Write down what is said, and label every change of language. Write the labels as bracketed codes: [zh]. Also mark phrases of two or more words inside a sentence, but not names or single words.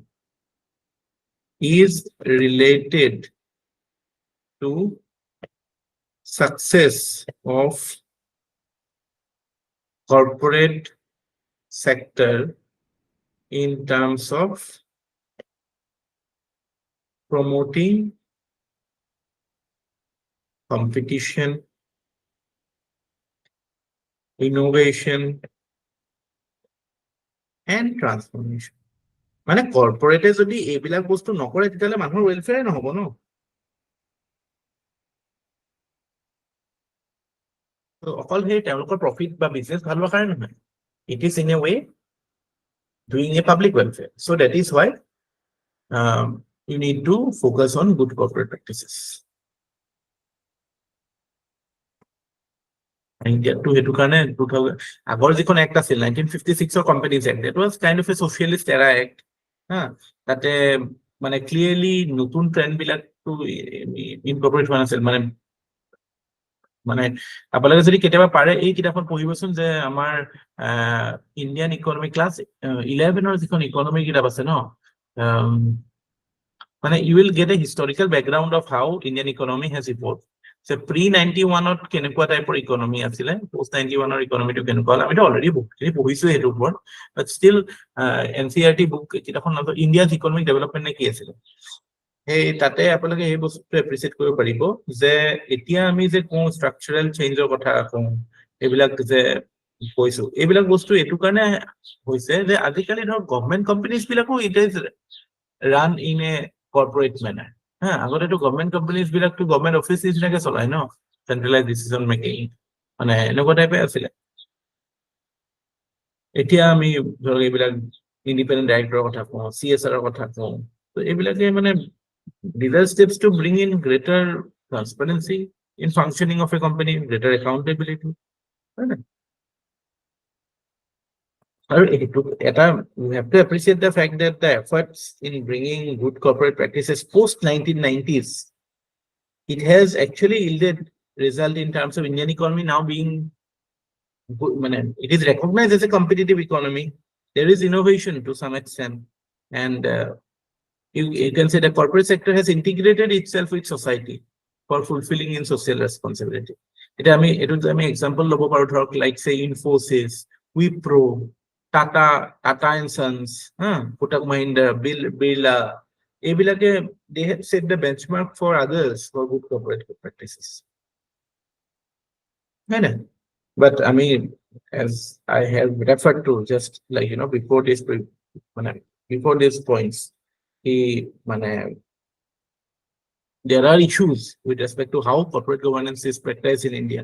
[en] is related to success of corporate sector in terms of promoting competition, innovation, and transformation. [as] মানে কর্পোরেটে যদি এইবিলাক বস্তু নকৰে তেতিয়াহলে মানুহৰ ওয়েলফেয়াৰ নহব ন। অকল সেই তেওঁলোকৰ প্ৰফিট বা বিজনেছ ভাল হোৱাৰ কাৰণে নহয়, [en] it is in a way doing a public welfare. So that is why you need to focus on good corporate practices. [as] India to hetu karone 2000 agor jikon act asil 1956 or Companies Act, [en] that was kind of a socialist era act. [as] Tate mane clearly notun trend bilak [en] to incorporate [as] হোৱা আছিল, মানে আপোনালোকে যদি কেতিয়াবা পাৰে এই কিতাপখন পঢ়িবচোন যে আমাৰ ইণ্ডিয়ান ইকনমি ক্লাছ 11 যিখন ইকনমি কিতাপ আছে ন, মানে [en] you will get a historical background of how Indian economy has evolved. [as] So pre-91 ত কেনেকুৱা টাইপৰ ইকনমি আছিলে, post-91 ৰ ইকনমিটো কেনেকুৱা, আমি অলৰেডি পঢ়িছো সেইটো ওপৰত, [en] but still [as] NCERT বুক কিতাপখন ইণ্ডিয়াজ ইকনমিক ডেভেলপমেণ্ট নে কি আছিলে, এই তাতে আপোনালোকে এই বস্তুটো এপ্ৰিচিয়েট কৰিব পাৰিব যে এতিয়া আমি যে কোন [en] structural changeৰ [as] কথা কওঁ, এইবিলাক যে কৈছো, এইবিলাক বস্তু এইটো কাৰণে হৈছে যে আজিকালি ধৰক [en] government companies [as] বিলাকো [en] it is run in a corporate manner. [as] আগতেতো [en] government companies [as] বিলাকতো [en] government office [as] নিচিনাকে চলাই ন, [en] centralise decision making, [as] মানে এনেকুৱা টাইপে আছিলে। এতিয়া আমি ধৰক এইবিলাক [en] independent directorৰ [as] কথা কওঁ, CSR কথা কওঁ, তো এইবিলাকে মানে [en] These are steps to bring in greater transparency in functioning of a company, greater accountability. Right? We have to appreciate the fact that the efforts in bringing good corporate practices post 1990s, it has actually yielded result in terms of Indian economy now being good. It is recognized as a competitive economy. There is innovation to some extent, and you can say the corporate sector has integrated itself with society for fulfilling in social responsibility. [as] এটা আমি example ল'ব পাৰো ধৰক [en] like say Infosys, Wipro, Tata and Sons, Kotak Mahindra, Birla, এইবিলাকে they have set the benchmark for others for good corporate practices. Right? But I mean, as I have referred to just like before these points, there are issues with respect to how corporate governance is practiced in India.